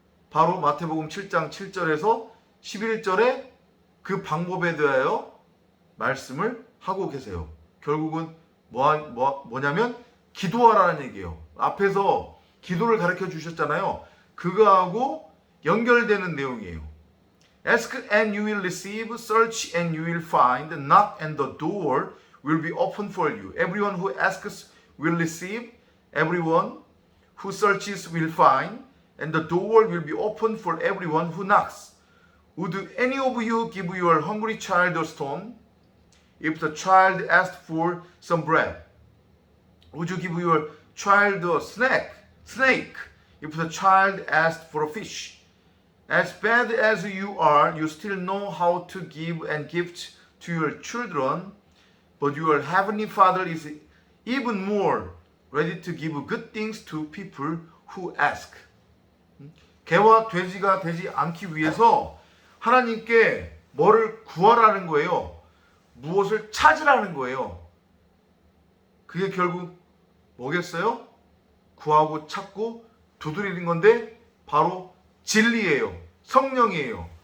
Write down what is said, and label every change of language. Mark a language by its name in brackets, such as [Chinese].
[Korean] 바로 마태복음 7장 7절에서 11절에 그 방법에 대하여 말씀을 하고 계세요. 결국은 뭐냐면 기도하라는 얘기예요. 앞에서 기도를 가르쳐 주셨잖아요. 그거하고 연결되는 내용이에요. [English] Ask and you will receive, search and you will find, knock and the door will be open for you. Everyone who asks will receive, everyone who searches will find, and the door will be open for everyone who knocks. Would any of you give your hungry child a stone if the child asked for some bread? Would you give your child a snake if the child asked for a fish? As bad as you are, you still know how to give and gift to your children, but your heavenly Father is even more ready to give good things to people who ask. [Korean] 개와 돼지가 되지 않기 위해서 하나님께 뭐를 구하라는 거예요. 무엇을 찾으라는 거예요. 그게 결국 뭐겠어요? 구하고 찾고 두드리는 건데 바로 진리예요. 성령이에요.